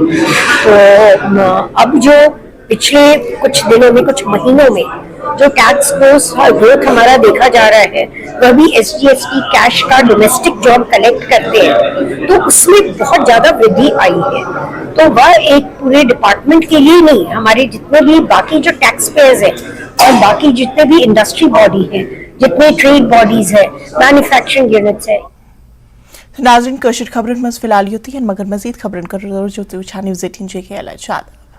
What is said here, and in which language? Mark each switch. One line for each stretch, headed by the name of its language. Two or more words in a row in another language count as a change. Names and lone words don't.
Hindi: तो अब जो पिछले कुछ दिनों में, कुछ महीनों में जो
English: tax growth
Hindi: हमारा देखा जा रहा है, वह भी SGST कैश का डोमेस्टिक जो हम कलेक्ट करते हैं तो उसमें बहुत ज्यादा वृद्धि आई है। तो वह एक पूरे डिपार्टमेंट के लिए नहीं, हमारे जितने भी बाकी जो
English: tax payers
Hindi: हैं और बाकी जितने भी
English: industry body
Hindi: हैं, जितने
English: trade bodies
Hindi: है,
English: manufacturing units
Hindi: है।
Kashmiri: नाज़रीन कशिर खबरन मज फिलहाल योती हैं, मगर मजीद खबरन कर न्यूज़ 18 JKL